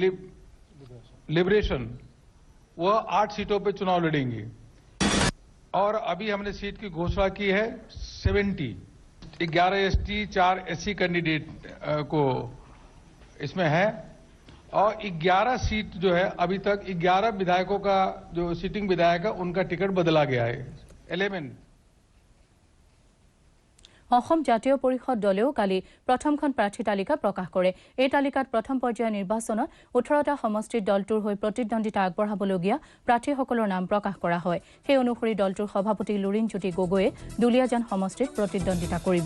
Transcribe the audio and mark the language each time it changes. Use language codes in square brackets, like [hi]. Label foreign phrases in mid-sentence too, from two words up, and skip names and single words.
[hi] लिबरेशन वह 8 सीटों पे चुनाव लड़ेंगे और अभी हमने सीट की घोषणा की है 70, 11 ST 4 SC कैंडिडेट को इसमें है और 11 सीट जो है अभी तक 11 विधायकों का जो सिटिंग विधायक है उनका टिकट बदला गया है 11। [as] অসম জাতীয় পৰিষদ দলেও কালি প্ৰথমখন প্ৰাৰ্থী তালিকা প্ৰকাশ কৰে। এই তালিকাত প্ৰথম পৰ্যায়ৰ নিৰ্বাচনত 18টা সমষ্টিত দলটোৰ হৈ প্ৰতিদ্বন্দ্বিতা আগবঢ়াবলগীয়া প্ৰাৰ্থীসকলৰ নাম প্ৰকাশ কৰা হয়। সেই অনুসৰি দলটোৰ সভাপতি লুৰিণজ্যোতি গগৈয়ে দুলীয়াজান সমষ্টিত প্ৰতিদ্বন্দ্বিতা কৰিব।